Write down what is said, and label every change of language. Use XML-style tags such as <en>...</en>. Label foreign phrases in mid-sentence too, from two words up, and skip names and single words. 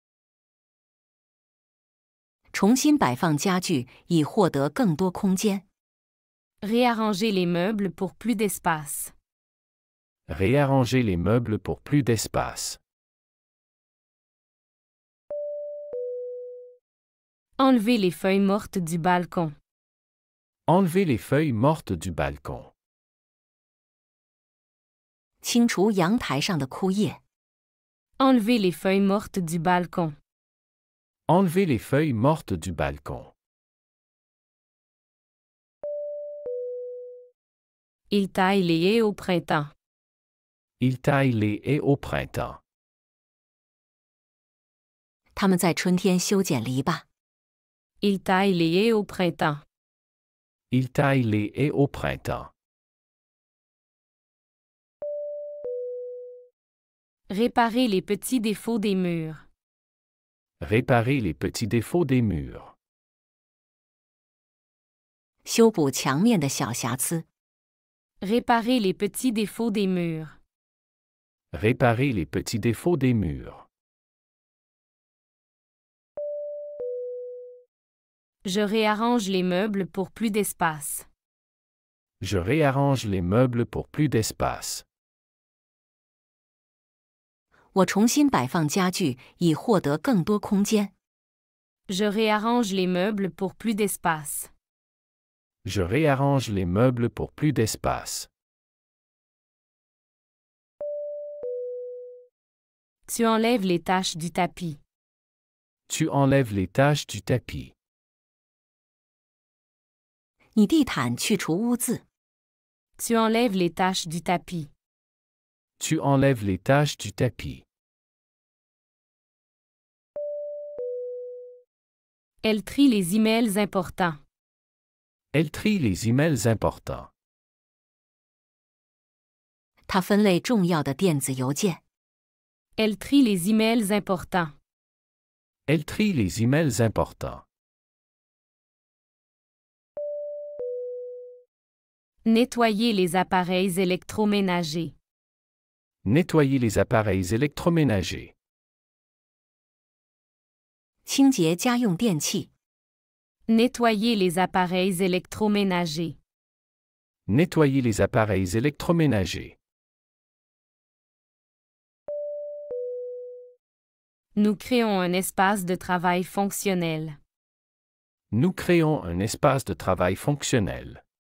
<zh>重新摆放家具以获得更多空间。</zh> <fr>Réarranger les meubles pour plus d'espace. Réarranger les meubles pour plus d'espace. Enlever les feuilles mortes du balcon. Enlever les feuilles mortes du balcon.</fr> <zh>清除阳台上的枯叶。</zh> <fr>Enlever les feuilles mortes du balcon. Enlever les feuilles mortes du balcon. Il taille les haies au printemps. Il taille les haies au printemps.</fr> <zh>他们在春天修剪篱笆。</zh> <fr>Il taille les haies au printemps. Il taille les haies au printemps. Réparer les petits défauts des murs. Réparer les petits défauts des murs.</fr> <zh>修补墙面的小瑕疵。</zh> <fr>Réparer les petits défauts des murs. Réparer les petits défauts des murs. Je réarrange les meubles pour plus d'espace. Je réarrange les meubles pour plus d'espace.</fr> <zh>我重新摆放家具以获得更多空间。</zh> <fr>Je réarrange les meubles pour plus d'espace. Je réarrange les meubles pour plus d'espace. Tu enlèves les taches du tapis. Tu enlèves les taches du tapis.</fr> <zh>你地毯去除污渍。</zh> <fr>Tu enlèves les taches du tapis. Tu enlèves les taches du tapis. Elle trie les emails importants. Elle trie les emails importants.</fr> <zh>它分类重要的电子邮件。</zh> <fr>Elle trie les emails importants. Elle trie les emails importants. Nettoyer les appareils électroménagers. Nettoyer les appareils électroménagers.</fr> <zh>清洁家用电器。</zh> <fr>Nettoyer les appareils électroménagers. Nettoyer les appareils électroménagers. Nous créons un espace de travail fonctionnel. Nous créons un espace de travail fonctionnel.</fr>